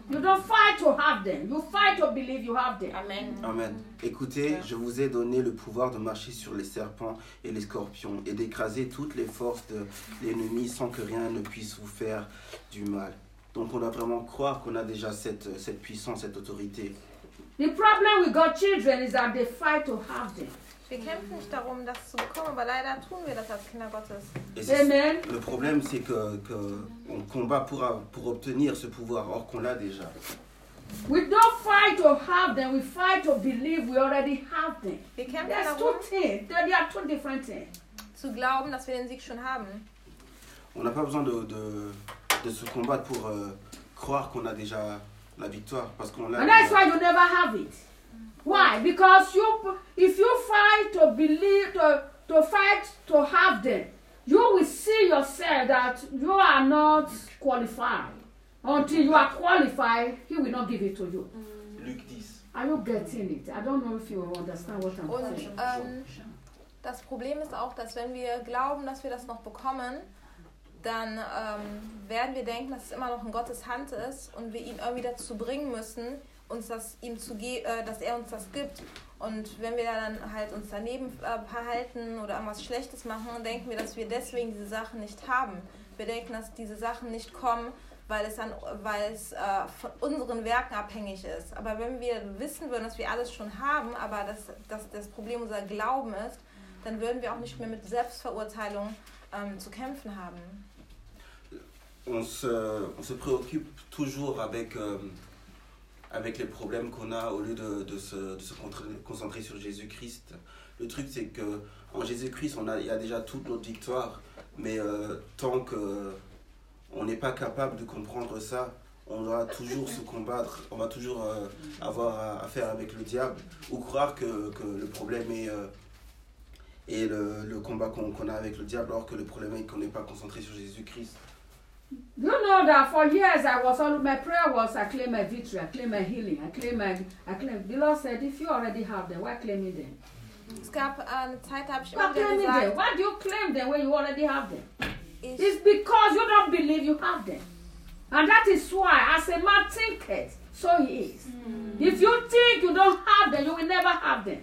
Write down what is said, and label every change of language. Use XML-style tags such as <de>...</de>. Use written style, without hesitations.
<en>You don't fight to have them. You fight to believe you have them. Amen. Amen.</en> <fr>Écoutez, je vous ai donné le pouvoir de marcher sur les serpents et les scorpions et d'écraser toutes les forces de l'ennemi sans que rien ne puisse vous faire du mal. Donc, on doit vraiment croire qu'on a déjà cette puissance, cette autorité.</fr> <en>The problem with God's children is that they fight to have them.</en> <de>Wir kämpfen nicht darum, das zu bekommen, aber leider tun wir das als Kinder Gottes. Amen.</de> <fr>Le problème, c'est qu'on combat pour obtenir ce pouvoir, or qu'on l'a déjà.</fr> <en>We don't fight to have them, we fight to believe we already have them.</en> <de>Wir kämpfen</de> <en>There's</en> <de>darum,</de> <en>two things. There are two different things.</en> <de>Zu glauben, dass wir den Sieg schon haben.</de> <fr>On n'a pas besoin de se combattre pour croire qu'on a déjà la victoire, parce qu'on l'a</fr> <en>And that's why you never have it. Why? Because if you fight to believe to fight to have them, you will see yourself that you are not qualified. Until you are qualified, he will not give it to you. Luke 10. Are you getting it? I don't know if you understand what I'm saying.</en> <de>Das Problem ist auch, dass wenn wir glauben, dass wir das noch bekommen, dann werden wir denken, dass es immer noch in Gottes Hand ist und wir ihn irgendwie dazu bringen müssen. Uns das ihm zu dass er uns das gibt. Und wenn wir dann halt uns daneben verhalten oder irgendwas Schlechtes machen, dann denken wir, dass wir deswegen diese Sachen nicht haben. Wir denken, dass diese Sachen nicht kommen, weil es von unseren Werken abhängig ist. Aber wenn wir wissen würden, dass wir alles schon haben, aber dass das Problem unser Glauben ist, dann würden wir auch nicht mehr mit Selbstverurteilung zu kämpfen haben.</de> <fr>On se préoccupe toujours avec les problèmes qu'on a au lieu de se concentrer sur Jésus-Christ. Le truc, c'est que en Jésus-Christ, il y a déjà toute notre victoire, mais tant qu'on n'est pas capable de comprendre ça, on va toujours se combattre, on va toujours avoir affaire avec le diable, ou croire que le problème est le combat qu'on a avec le diable, alors que le problème est qu'on n'est pas concentré sur Jésus-Christ.</fr> <en>You know that for years I was all my prayer was I claim my victory, I claim my healing, I claim. The Lord said, if you already have them, why claiming them?</en> <de>Es gab eine Zeit, habe ich immer wieder gesagt,</de> <en>them? Why do you claim them when you already have them? It's because you don't believe you have them, and that is why, as a man thinketh, so he is. Mm. If you think you don't have them, you will never have them.</en>